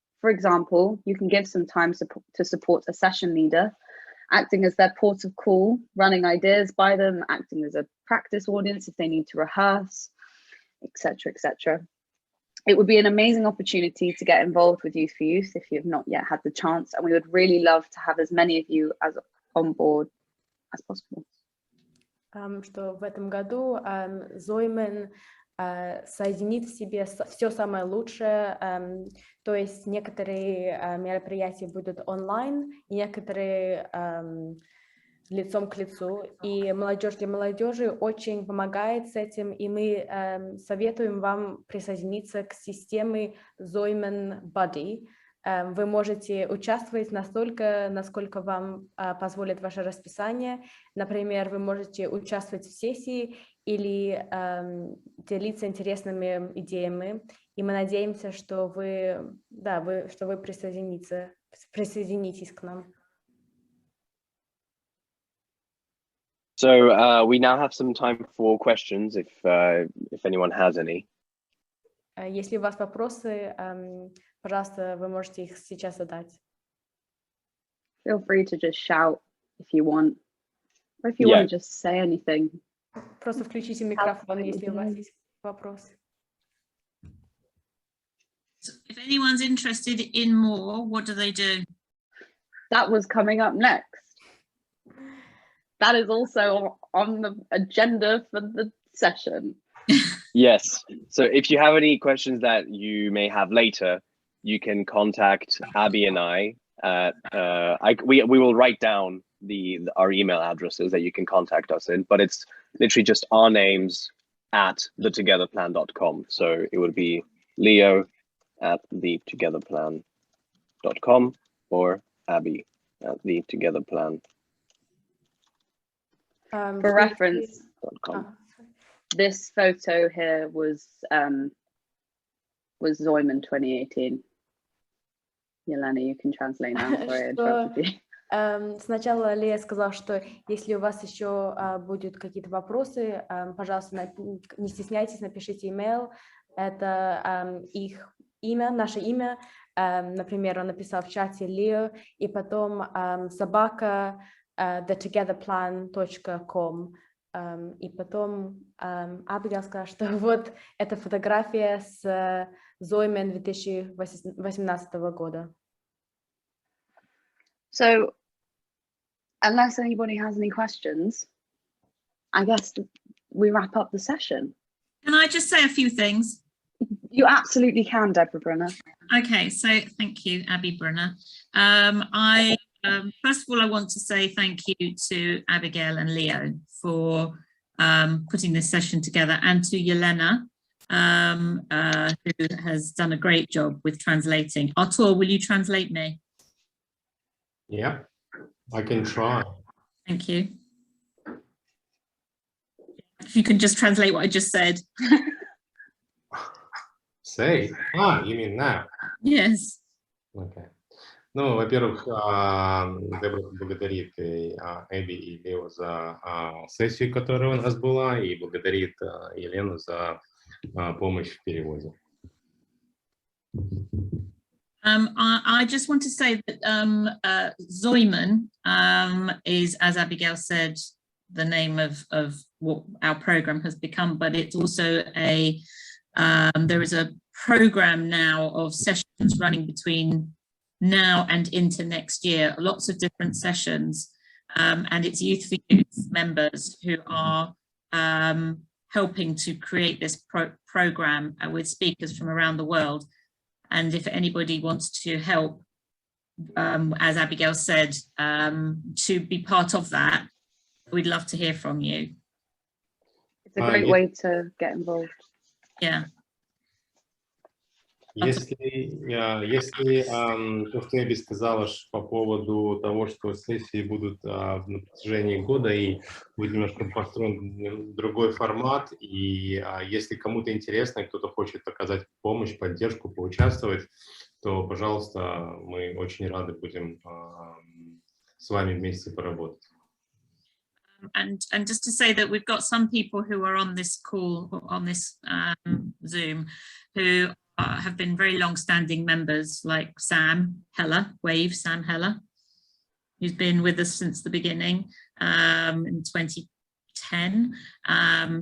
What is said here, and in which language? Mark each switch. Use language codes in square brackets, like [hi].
[en] For example, you can give some time to support a session leader, acting as their port of call, running ideas by them, acting as a practice audience if they need to rehearse, etc., etc. It would be an amazing opportunity to get involved with Youth for Youth if you have not yet had the chance, and we would really love to have as many of you as on board as possible. [ru] Что в этом году Zoimen соединит в себе все самое лучшее, то есть некоторые мероприятия будут онлайн, некоторые лицом к лицу, и молодежь для молодежи очень помогает с этим, и мы советуем вам присоединиться к системе Zoimen Buddy. Вы можете участвовать настолько, насколько вам позволит ваше расписание. Например, вы можете участвовать в сессии или делиться интересными идеями, и мы надеемся, что вы присоединитесь к нам. [en] So we now have some time for questions if anyone has any. [ru] Если у вас вопросы, пожалуйста, вы можете их сейчас задать. [en] Feel free to just shout if you want, or if you want to just say anything. [ru] Просто включите микрофон, если у вас есть вопрос. [en] So if anyone's interested in more, what do they do? That was coming up next. That is also on the agenda for the session. Yes. So if you have any questions that you may have later, you can contact Abby and I. We will write down our email addresses that you can contact us in, but it's literally just our names at thetogetherplan.com. So it would be Leo at thetogetherplan.com or Abby at thetogetherplan.com. For reference, this photo here was Zoyman 2018. Yelena, you can translate now. Sorry, I interrupted you. [ru] Сначала Лея сказала, что если у вас еще будут какие-то вопросы, пожалуйста, не стесняйтесь, напишите email. Это их имя, наше имя. Например, он написал в чате Лео, и потом собака thetogetherplan.com. И потом Абигейл сказала, что вот эта фотография с Зоймен 2018 года. [en] So, unless anybody has any questions, I guess we wrap up the session. Can I just say a few things? You absolutely can, Deborah Brunner. Okay, so thank you, Abby Brunner. First of all, I want to say thank you to Abigail and Leo for putting this session together, and to Yelena, who has done a great job with translating. Artur, will you translate me? Yeah, I can try. Thank you. If you can just translate what I just said. Say? You mean now? Yes. Okay. [ru] Ну, во-первых, Дебра благодарит Эбби и Лео за сессию, которая у нас была, и благодарит Елену за помощь в переводе. [en] I just want to say that Zoyman is, as Abigail said, the name of what our program has become, but it's also there is a program now of sessions running between now and into next year, lots of different sessions, and it's Youth for Youth members who are helping to create this program with speakers from around the world. And if anybody wants to help, as Abigail said, to be part of that, we'd love to hear from you. It's a great way to get involved. Yeah. [ru] Если то, что Эбби сказала по поводу того, что сессии будут на протяжении года и будет немножко построен другой формат, и если кому-то интересно, кто-то хочет оказать помощь, поддержку, поучаствовать, то, пожалуйста, мы очень рады будем с вами вместе поработать. [en] And just to say that we've got some people who are on this call, on this Zoom, who have been very long-standing members, like Sam Heller, Sam Heller, who's been with us since the beginning in 2010.